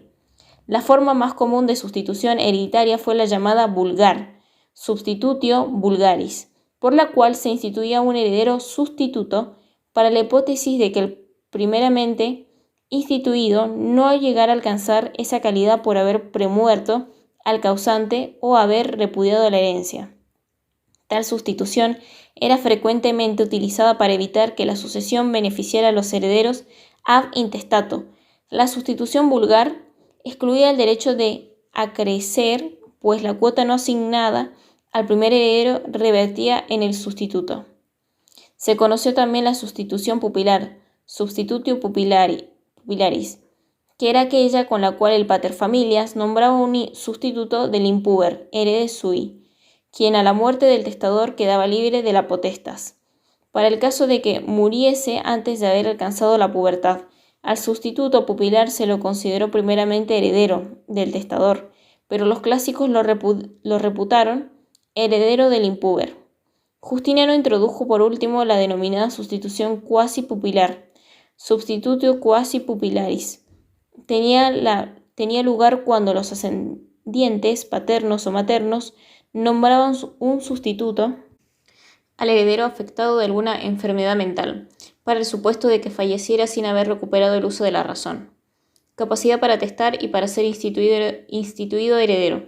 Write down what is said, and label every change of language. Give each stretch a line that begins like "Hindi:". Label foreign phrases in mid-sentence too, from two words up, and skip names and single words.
Spanish: La forma más común de sustitución hereditaria fue la llamada vulgar,
Latin: substitutio vulgaris,
Spanish: por la cual se instituía un heredero sustituto para la hipótesis de que el primeramente instituido no llegara a alcanzar esa calidad por haber premuerto al causante o haber repudiado la herencia. Tal sustitución era frecuentemente utilizada para evitar que la sucesión beneficiara a los herederos
Latin: ab intestato.
Spanish: La sustitución vulgar excluía el derecho de acrecer, pues la cuota no asignada al primer heredero revertía en el sustituto. Se conoció también la sustitución pupilar,
Latin: substitutio pupilaris,
Spanish: que era aquella con la cual el paterfamilias nombraba un sustituto del impuber,
Latin: herede sui,
Spanish: quien a la muerte del testador quedaba libre de la potestas. Para el caso de que muriese antes de haber alcanzado la pubertad, al sustituto pupilar se lo consideró primeramente heredero del testador, pero los clásicos lo reputaron heredero del impuber. Justiniano introdujo por último la denominada sustitución quasi pupilar,
Latin: substitutio quasi pupilaris.
Spanish: Tenía lugar cuando los ascendientes paternos o maternos nombraban un sustituto al heredero afectado de alguna enfermedad mental, para el supuesto de que falleciera sin haber recuperado el uso de la razón. Capacidad para testar y para ser instituido heredero.